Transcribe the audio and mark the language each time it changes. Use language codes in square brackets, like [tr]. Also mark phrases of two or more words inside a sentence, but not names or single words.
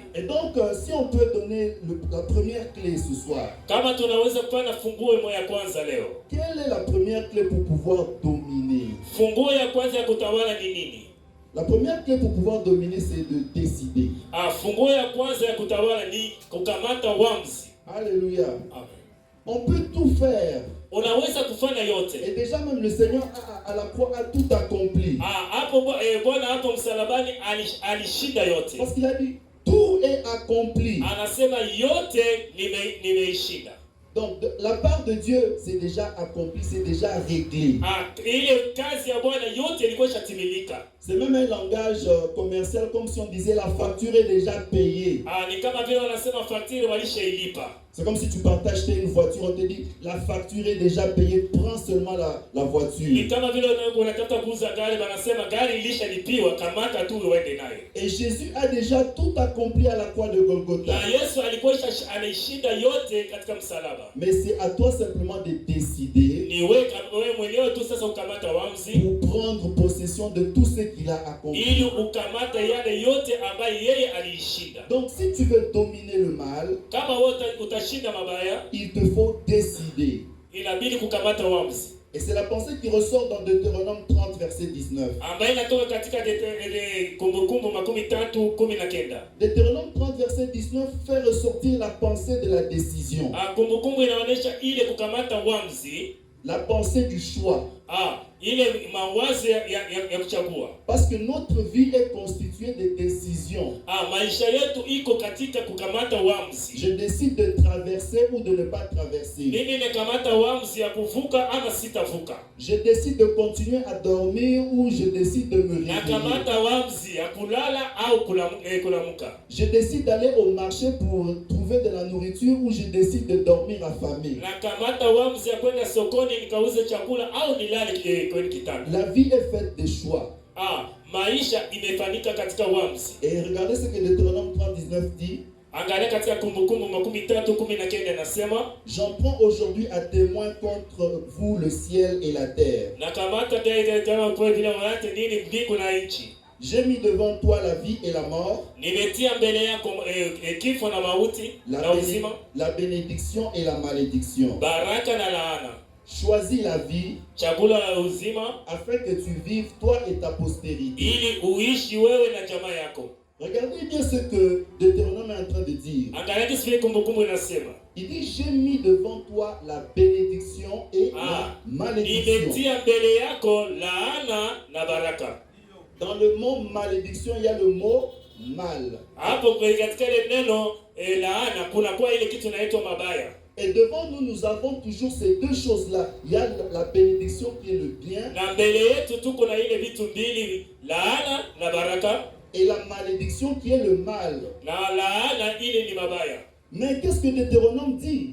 [fr] Et donc si on peut donner la première clé ce soir. [sw] Kama tunaweza kupana funguo ya kwanza leo. [fr] Quelle est la première clé pour pouvoir dominer? [sw] Funguo ya kwanza ya kutawala ni nini? [fr] La première clé pour pouvoir dominer, c'est de décider. [sw] Funguo ya kwanza ya kutawala ni kukamata uamuzi. [fr] Alléluia. Amen. On peut tout faire. [sw] Unaweza kufanya yote. [fr] Et déjà même le Seigneur à la croix a tout accompli. [sw] Hapo Bwana hapo msalabani alishinda yote. [fr] Parce qu'il a dit tout est accompli. [sw] Anasema yote nimeishinda. [fr] Donc de la part de Dieu, c'est déjà accompli, c'est déjà réglé. [sw] Ile kazi ya Bwana yote ilikuwa ishatimilika. [fr] C'est même un langage commercial, comme si on disait la facture est déjà payée. [sw] Ni kama vile wanasema facture walishailipa. [fr] C'est comme si tu partais acheter une voiture, on te dit la facture est déjà payée, prends seulement la voiture. [sw] Ni kama vile unataka kuuza gari, wanasema gari ilishalipiwa, kamata tu uende nayo. [fr] Et Jésus a déjà tout accompli à la croix de Golgotha. [sw] Na Yesu alikuwa anaishinda yote katika msalaba. [fr] Mais c'est à toi simplement de décider. [sw] Ni wewe mwenyewe tu sasa ukamata uamuzi. [fr] Pour prendre possession de tout ce qu'il a accompli. [sw] Ili ukamata yale yote ambayo yeye aliishinda. [fr] Donc si tu veux dominer le mal, [sw] kama wote utashinda mabaya, [fr] il te faut décider. [sw] Inabidi kukamata uamuzi. [fr] Et c'est la pensée qui ressort dans Deutéronome 30 verset 19. [sw] Ambayo inatoka katika Kumbukumbu 13:19. [fr] Deutéronome 30 verset 19 fait ressortir la pensée de la décision. [sw] Kumbukumbu inaonyesha ile kukamata uamuzi, [fr] la pensée du choix. [sw] Ile mawazo ya kuchagua. [fr] Parce que notre vie est constituée de décisions. [sw] Maisha yetu iko katika kukamata uamuzi. [fr] Je décide de traverser ou de ne pas traverser. [sw] Mimi nakamata uamuzi ya kuvuka ama sitavuka. [fr] Je décide de continuer à dormir ou je décide de me réveiller. [sw] Nakamata uamuzi ya kulala au kulamuka. [fr] Je décide d'aller au marché pour trouver de la nourriture ou je décide de dormir affamé. [sw] Nakamata uamuzi ya kwenda sokoni nikauze chakula au nilale kwenye kitanda. [fr] La vie est faite de choix. [sw] Maisha imefanyika katika uamuzi. [fr] Et regardez ce que Deutéronome 30:19 dit. [sw] Angalia katika Kumbukumbu 13:19 nasema, [fr] j'en prends aujourd'hui à témoin contre vous le ciel et la terre. [sw] Nakamata kama kwa vile wote nini mbingu na nchi. [fr] J'ai mis devant toi la vie et la mort. [sw] Nimetia mbele yako kifo na mauti na uzima. [fr] La bénédiction et la malédiction. [sw] Baraka na laana. [fr] Choisis la vie, [sw] chagula la uzima, [fr] afin que tu vives toi et ta postérité. [sw] Ili uishi wewe na jamaa yako. [fr] Regardez bien ce que Deutéronome est en train de dire. [sw] Angalia kile Kumbukumbu inasema. [fr] Il dit j'ai mis devant toi la bénédiction et la malédiction. [sw] Nimetia mbele yako laana na baraka. [fr] Dans le mot malédiction, il y a le mot mal. [sw] Hapo katika ile neno laana kuna kwa ile kitu inaitwa mabaya. [fr] Et devant nous, nous avons toujours ces deux choses-là. Il y a la bénédiction qui est le bien. Et la malédiction qui est le mal. Mais qu'est-ce que Deutéronome dit?